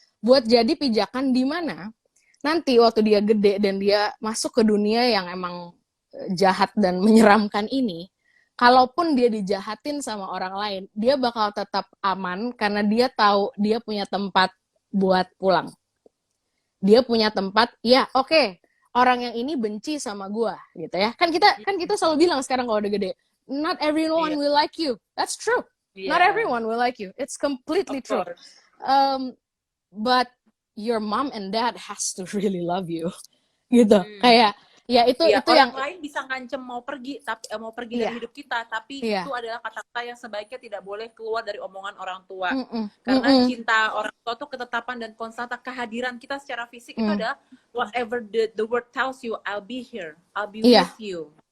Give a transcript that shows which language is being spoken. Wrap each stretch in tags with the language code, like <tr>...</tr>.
<id>Buat jadi pijakan di mana nanti waktu dia gede dan dia masuk ke dunia yang emang jahat dan menyeramkan ini, kalaupun dia dijahatin sama orang lain, dia bakal tetap aman karena dia tahu dia punya tempat buat pulang. Dia punya tempat, ya oke, orang yang ini benci sama gua gitu ya. Kan kita selalu bilang sekarang kalau udah gede,</id> <en>not everyone will like you. That's true. Not everyone will like you. It's completely true. But your mom and dad has to really love you.</en> <id>Gitu. Kayak ya itu orang yang lain bisa ngancem mau pergi dari hidup kita, tapi itu adalah kata-kata yang sebaiknya tidak boleh keluar dari omongan orang tua. Karena cinta orang tua tuh ketetapan dan konstanta, kehadiran kita secara fisik itu adalah</id> <en>whatever the word tells you, I'll be here, I'll be with you.</en>